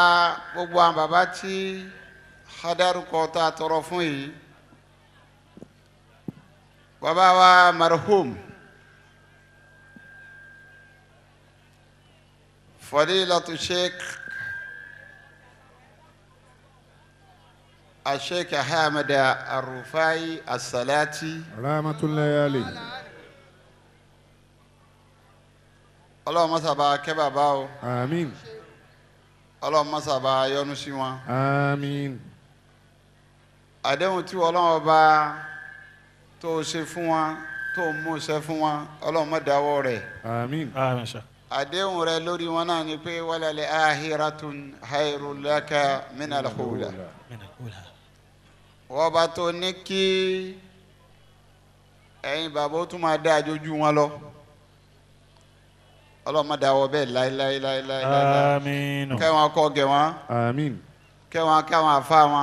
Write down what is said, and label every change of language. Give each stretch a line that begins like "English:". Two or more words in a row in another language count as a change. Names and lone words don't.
Yoruba: gbogbo àwọn bàbá tí hadarukọ tá a tọrọ fún yìí bàbá wa marhum Fadeelat Sheikh Sheikh Ahmed Arufai As-Salati
Arabic: رحمة الله عليه.
Yoruba: Ọlọ́run má ṣe bá kẹ́ bàbá o. Àmín. Ọlọ́run má ṣe bá yọ́nú sí wọn. Àmín. Àdéhùn tí Ọlọ́run bá tó ṣe fún wọn tó mú ṣe fún wọn Ọlọ́run má dáwọ́ rẹ̀. Àmín. Àmín sà. Àdéhùn rẹ̀ lórí wọn náà ni pé
Arabic: وللآخرة خير لك من الأولى.
Yoruba: Wọ́n bá tó ní kí ẹ̀yin bàbá ó tún máa dá àjòjú wọn lọ. Ọlọ́run má dáwọ́ bẹ́ẹ̀ láíláíláíláí. Àmín. Kẹ́wọn kọ́ gẹ̀ wọ́n. Àmín. Kẹ́wọn káwọn àfa wọn.